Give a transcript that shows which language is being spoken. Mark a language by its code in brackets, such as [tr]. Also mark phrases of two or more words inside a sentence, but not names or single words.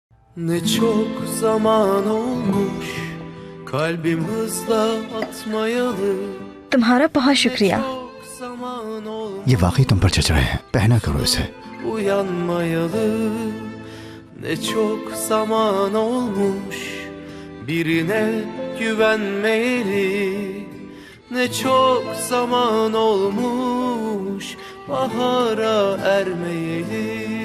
[tr] Ne çok zaman olmuş kalbim hızla atmayalı. [hi] तुम्हारा बहुत शुक्रिया। [tr] Çok zaman olmuş [hi] ये वाकई तुम पर जच रहे हैं, पहना करो इसे। [tr] uyanmayalı. Ne çok zaman olmuş birine güvenmeyeli. Ne çok zaman olmuş bahara ermeyeli.